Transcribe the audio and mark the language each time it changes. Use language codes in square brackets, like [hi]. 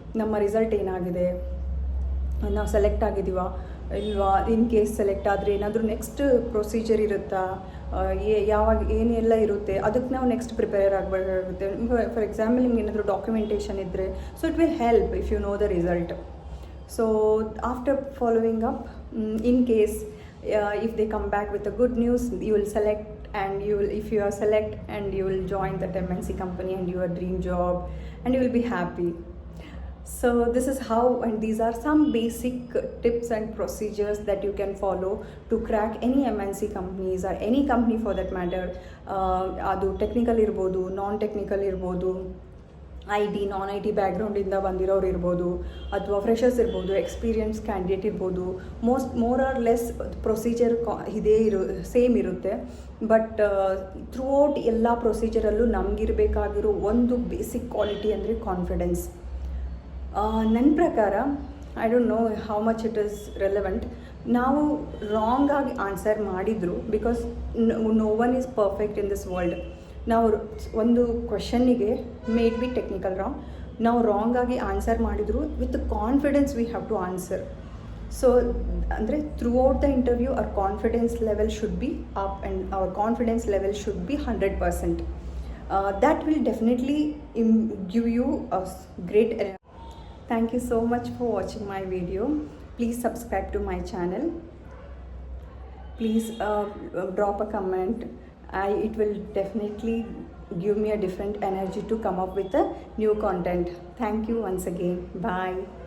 [kn] ನಮ್ಮ ರಿಸಲ್ಟ್ ಏನಾಗಿದೆ, ನಾವು ಸೆಲೆಕ್ಟ್ ಆಗಿದ್ದೀವಾ ಇಲ್ವಾ, ಇನ್ ಕೇಸ್ ಸೆಲೆಕ್ಟ್ ಆದರೆ ಏನಾದರೂ ನೆಕ್ಸ್ಟ್ ಪ್ರೊಸೀಜರ್ ಇರುತ್ತಾ, ಯಾವಾಗ ಏನೆಲ್ಲ ಇರುತ್ತೆ, ಅದಕ್ಕೆ ನಾವು ನೆಕ್ಸ್ಟ್ ಪ್ರಿಪೇರ್ ಆಗಬೇಕಾಗುತ್ತೆ. ಫಾರ್ ಎಕ್ಸಾಂಪಲ್, ನಿಮ್ಗೆ ಏನಾದರೂ ಡಾಕ್ಯುಮೆಂಟೇಷನ್ ಇದ್ದರೆ, [en] So it will help if you know the result. So after following up, in case if they come back with a good news, you will select, and if you are select, and you will join that MNC company and your dream job, and you will be happy. So this is how, and these are some basic tips and procedures that you can follow to crack any MNC companies or any company for that matter. [kn] Adu technical irbodu, non technical irbodu, I T non I T ಬ್ಯಾಕ್ಗ್ರೌಂಡಿಂದ ಬಂದಿರೋರು ಇರ್ಬೋದು, ಅಥವಾ freshers ಇರ್ಬೋದು, experience candidate ಇರ್ಬೋದು. [en] More or less procedure same ಇರುತ್ತೆ. [kn] But throughout ಎಲ್ಲ ಪ್ರೊಸೀಜರಲ್ಲೂ ನಮಗಿರಬೇಕಾಗಿರೋ ಒಂದು basic quality ಅಂದರೆ confidence. ನನ್ನ ಪ್ರಕಾರ [en] I don't know how much it is relevant. [kn] ನಾವು ರಾಂಗಾಗಿ ಆನ್ಸರ್ ಮಾಡಿದ್ರು, [en] Because no one is perfect in this world. [kn] ನಾವು ಒಂದು ಕ್ವೆಶನ್ನಿಗೆ [en] maybe technical wrong, [kn] ನಾವು ರಾಂಗಾಗಿ ಆನ್ಸರ್ ಮಾಡಿದ್ರು [en] With confidence we have to answer. So ಅಂದರೆ throughout the interview our confidence level should be up and our confidence level should be 100%. That will definitely give you a great. Thank you so much for watching my video. Please subscribe to my channel. Please drop a comment. It will definitely give me a different energy to come up with a new content. Thank you once again. Bye.